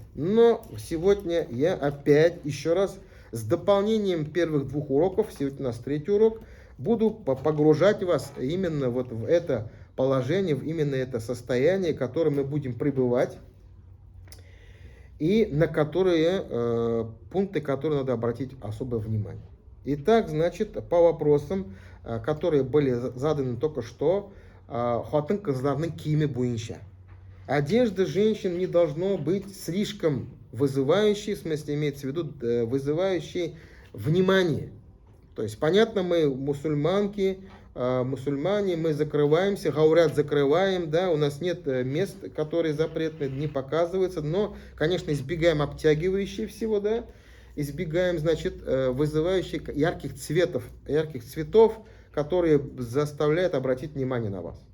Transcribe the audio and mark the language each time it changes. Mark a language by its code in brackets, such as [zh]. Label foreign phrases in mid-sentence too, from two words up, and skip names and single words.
[ru] Но сегодня я опять еще раз с дополнением первых двух уроков, сегодня у нас третий урок, буду погружать вас именно вот в это положение, в именно это состояние, в котором мы будем пребывать, и на которые пункты, которые надо обратить особое внимание. Итак, значит, по вопросам, которые были заданы только что, [tt] хатын-кызларның киеме буенча. [ru] Одежда женщин не должно быть слишком вызывающей, в смысле имеется в виду вызывающей внимание. То есть, понятно, мы мусульманки, мусульмане, мы закрываемся, гаурят закрываем, да, у нас нет мест, которые запретны, не показываются, но, конечно, избегаем обтягивающие всего, да, избегаем, значит, вызывающих ярких цветов, которые заставляют обратить внимание на вас.